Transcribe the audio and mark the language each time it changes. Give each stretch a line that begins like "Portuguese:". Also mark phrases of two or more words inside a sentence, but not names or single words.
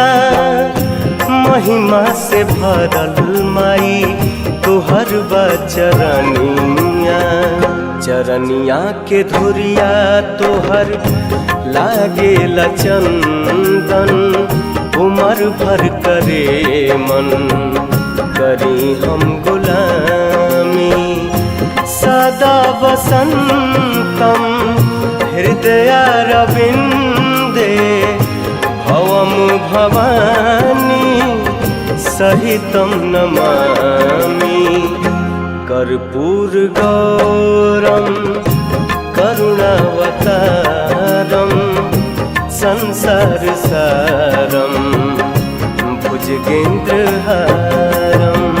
Bhojpuri: महिमा से भरल माई तोहर बचरनिया। चरनिया के धुरिया तोहर लागेला चंदन, उमर भर करे मन करी हम गुलामी।
Sanskrit: सदा वसंतम हृदयारविंदे भवम भवानी सहितं नमामि। कर्पूरगौरं करुणावतारं संसारसारं भुजगेन्द्रहारम्।